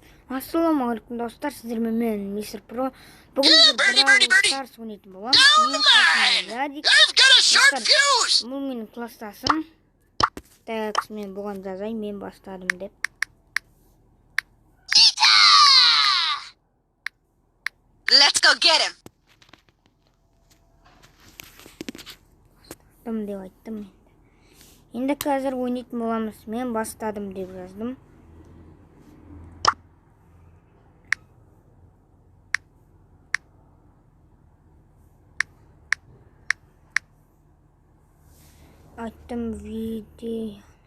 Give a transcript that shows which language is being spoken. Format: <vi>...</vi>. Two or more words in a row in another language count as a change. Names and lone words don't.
<kk>Ассалаумағалейкум достар, сіздермен мен Мистер Про. Бүгін бравл старс ойнайтын боламыз. Мен қасымда Ядик. Бұл менің класстасым. Так, мен бұған жазайын, мен бастадым деп.</kk> <en>Let's go get him.</en> <kk>Бастадым деп айттым енді. Енді қазір ойнайтын боламыз. Мен бастадым деп жаздым. Айттым видео.</kk>